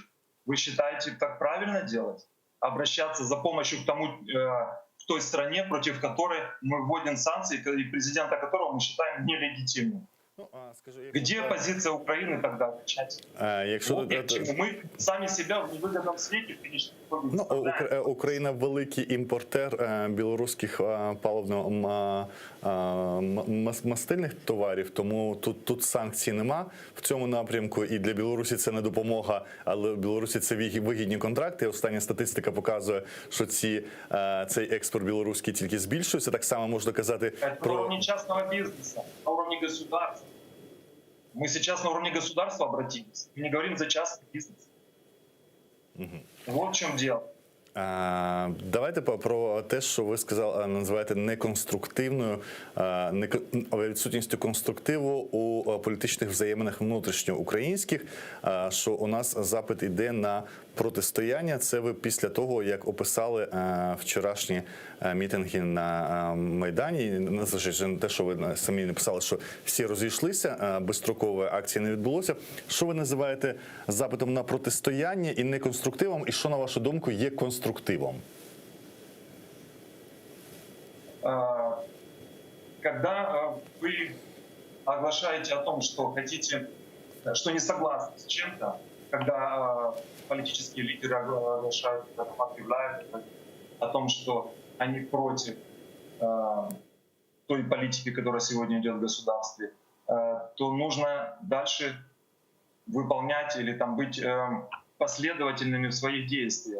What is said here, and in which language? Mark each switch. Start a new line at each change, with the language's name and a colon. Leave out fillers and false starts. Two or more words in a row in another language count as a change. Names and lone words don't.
Russian: Вы считаете, так правильно делать? Обращаться за помощью к той стране, против которой мы вводим санкции, и президента которого мы считаем нелегитимным. Где позиция Украины тогда отвечать? Мы сами себя в невыгодном свете, конечно,
Ukrainian: Україна великий імпортер білоруських паливно-мастильних товарів, тому тут санкцій нема в цьому напрямку, і для Білорусі це не допомога, але в Білорусі це вигідні контракти. Остання статистика показує, що цей експорт білоруський тільки збільшується. Так само можна казати про...
Russian: На уровне частного бизнеса, на уровне государства. Мы сейчас на уровне государства обратились. Мы не говорим за частный бизнес. Вот в чем дело.
Ukrainian: Давайте про те, що ви сказали, називаєте неконструктивною, відсутністю конструктиву у політичних взаєминах внутрішньоукраїнських, що у нас запит іде на протистояння. Це ви після того, як описали вчорашні мітинги на Майдані, незважаючи на те, що ви самі написали, що всі розійшлися, безстрокової акції не відбулося. Що ви називаєте запитом на протистояння і неконструктивом, і що, на вашу думку, є конструктивом?
Russian: Когда вы оглашаете о том, что хотите, что не согласны с чем-то, когда политические лидеры оглашают, объявляют о том, что они против той политики, которая сегодня идет в государстве, то нужно дальше выполнять или там быть последовательными в своих действиях.